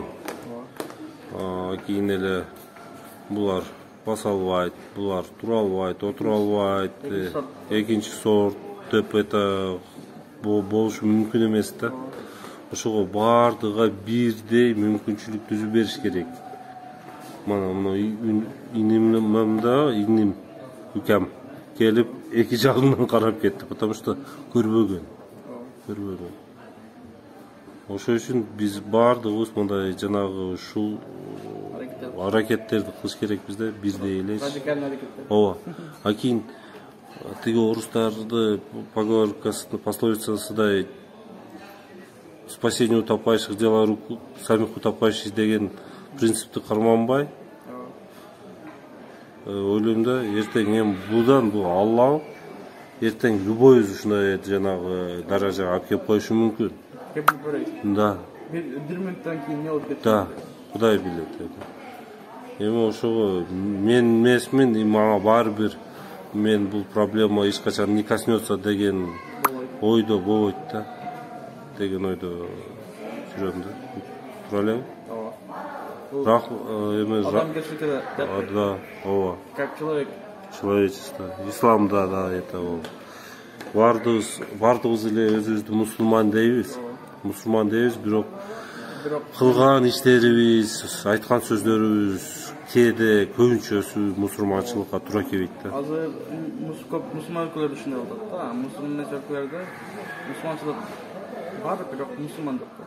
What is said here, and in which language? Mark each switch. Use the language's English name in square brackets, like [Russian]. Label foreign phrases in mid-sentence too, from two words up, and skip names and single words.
[Kyrgyz] Кийин эле булар баса албайт, булар тура албайт, отура албайт, экинчи сорт деп это болушу мүмкүн эмес да. Ошого баардыгына бирдей мүмкүнчүлүк түзүп бериш керек. Мана мына иним үкем келип эки жагынан карап кетти, [Russian] потому что [Kyrgyz] көрбөгөн. Ошол үчүн биз баардыгыбыз мындай жанагы ушул аракеттерди кылыш керекпиз да, бирдей эле. Радикалдуу аракеттер. Ооба. А кийин тиги орустарды поговоркасы, пословицасыдай [Russian] спасение утопающих, дела рук самих утопающих [Kyrgyz] деген принципти карманбай, ойлойм да, эртең эми будан бул Аллах эртең любойбуз ушундай жанагы даражага алып келип коюшу мүмкүн. [Russian] Да. [Kyrgyz] Бир минуттан кийин не болуп кетет? Да, Кудай билет. Эми ошого мен эмесмин, мага баары бир, мен бул проблема эч качан [Russian] не коснется [Kyrgyz] деген ойдо болбойт да. Деген ойдо жүрөм да. Тура элеби? Ооба. Адамгерчиликте да, ооба. [Russian] Как человек. [Kyrgyz] Человечество. Исламда да, это ол. Бардыгыбыз эле өзүбүздү мусулман дейбиз. Мусулман дейбиз, бирок кылган иштерибиз, айткан сөздөрүбүз кээде көбүнчөсү мусулманчылыкка туура келбейт да. Азыр көп мусулман өлкөлөрдө ушундай болот да. Мусулман өлкөлөрдө мусулманчылык бар, бирок мусулман жок да.